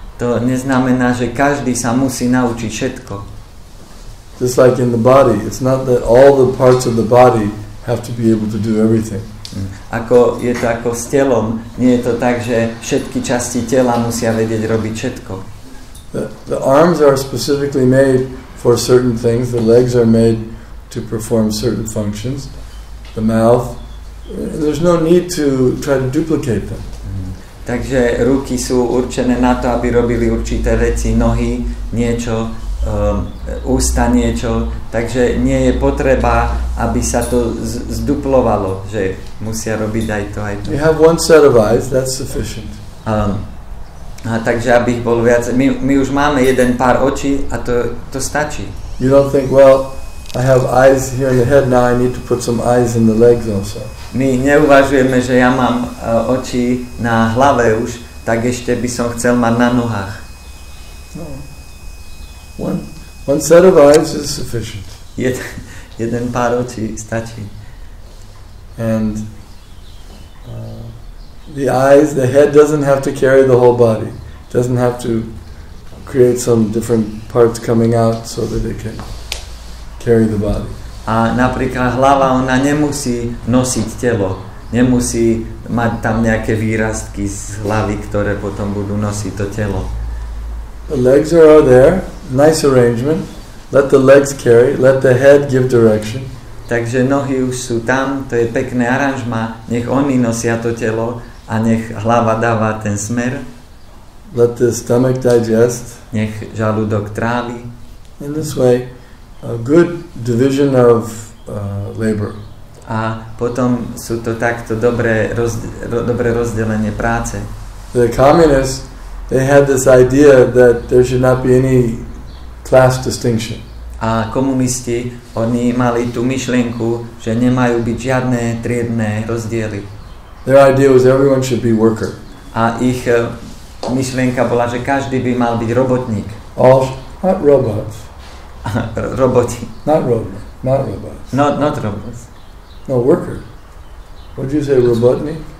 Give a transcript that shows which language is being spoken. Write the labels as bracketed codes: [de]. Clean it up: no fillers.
[sk] To neznamená, že každý sa musí naučiť všetko. [en] Just like in the body, it's not that all the parts of the body have to be able to do everything. [sk] Ako je to ako s telom, nie je to tak, že všetky časti tela musia vedieť robiť všetko. [en] The arms are specifically made for certain things, the legs are made to perform certain functions, the mouth, there's no need to try to duplicate them. [sk] Takže ruky sú určené na to, aby robili určité veci, nohy, niečo, ústa niečo, takže nie je potreba, aby sa to zduplovalo, že musia robiť aj to, aj to. [en] You have one set of eyes, that's sufficient. [sk] Takže aby ich bol viac, my už máme jeden pár očí a to stačí. [en] You don't think, well, I have eyes here in the head, now I need to put some eyes in the legs also. [sk] My neuvažujeme, že ja mám oči na hlave už, tak ešte by som chcel mať na nohách. [en] No. One set of eyes is sufficient. [sk] Jeden pár očí stačí. [en] And the eyes, the head doesn't have to carry the whole body. It doesn't have to create some different parts coming out so that it can carry the body. [sk] A napríklad hlava, ona nemusí nosiť telo. Nemusí mať tam nejaké výrastky z hlavy, ktoré potom budú nosiť to telo. [en] The legs are there, nice arrangement. Let the legs carry, let the head give direction. [sk] Takže nohy už sú tam, to je pekné aranžma, nech oni nosia to telo a nech hlava dáva ten smer. [en] Let the stomach digest. [sk] Nech žalúdok trávi. [en] In this way, a good division of labor. [sk] A potom sú to takto dobré rozdelenie práce. [en] The communists, they had this idea that there should not be any class distinction. [sk] A komunisti, oni mali tú myšlienku, že nemajú byť žiadne triedne rozdiely. [en] Their idea was everyone should be worker. [sk] A ich myšlienka bola, že každý by mal byť robotník. [en] All, not robots. [sk] Roboti. [en] Not robots. Not robots. No, worker. What did you say, robotnik?